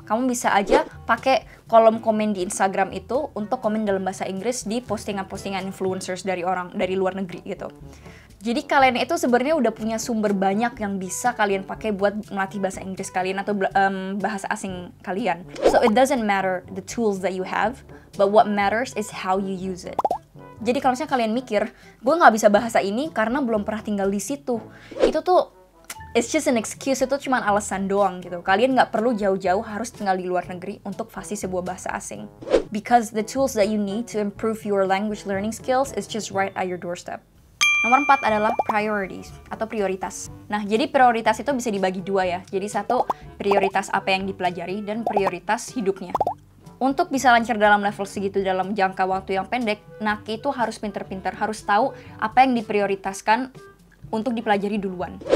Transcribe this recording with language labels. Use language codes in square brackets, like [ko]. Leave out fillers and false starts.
[id] Kamu bisa aja pakai kolom komen di Instagram itu untuk komen dalam bahasa Inggris di postingan-postingan influencers dari luar negeri gitu. Jadi kalian itu sebenarnya udah punya sumber banyak yang bisa kalian pakai buat melatih bahasa Inggris kalian atau bahasa asing kalian. [en] So it doesn't matter the tools that you have, but what matters is how you use it. [id] Jadi kalau misalnya kalian mikir, gue nggak bisa bahasa ini karena belum pernah tinggal di situ. Itu tuh, [en] it's just an excuse, [id] itu cuma alasan doang gitu. Kalian nggak perlu jauh-jauh harus tinggal di luar negeri untuk fasih sebuah bahasa asing. [en] Because the tools that you need to improve your language learning skills is just right at your doorstep. [id] Nomor 4 adalah priorities atau prioritas. Nah, jadi prioritas itu bisa dibagi dua ya. Jadi satu, prioritas apa yang dipelajari dan prioritas hidupnya. Untuk bisa lancar dalam level segitu dalam jangka waktu yang pendek, Naki itu harus pinter-pinter, harus tahu apa yang diprioritaskan untuk dipelajari duluan.